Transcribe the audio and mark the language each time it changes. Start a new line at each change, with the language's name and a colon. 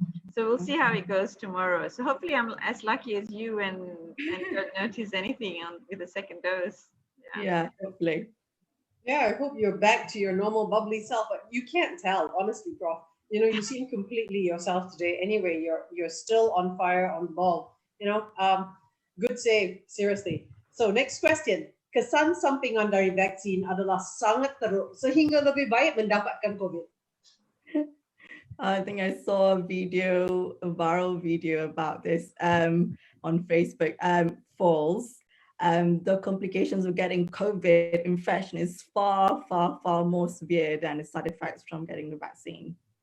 English: So we'll see how it goes tomorrow. So hopefully I'm as lucky as you and don't notice anything with the second dose. Yeah, hopefully. Yeah, I hope you're back to your normal bubbly self, but you can't tell, honestly, Prof. You know, you seem completely yourself today. Anyway, you're still on fire, on the ball. You know, good save, seriously. So next question.
Malay: Kesan sampingan dari vaksin adalah sangat teruk sehingga lebih baik mendapatkan COVID.
English: I think I saw a viral video about this on Facebook. False. The complications of getting COVID infection is far, far, far more severe than the side effects from getting the vaccine.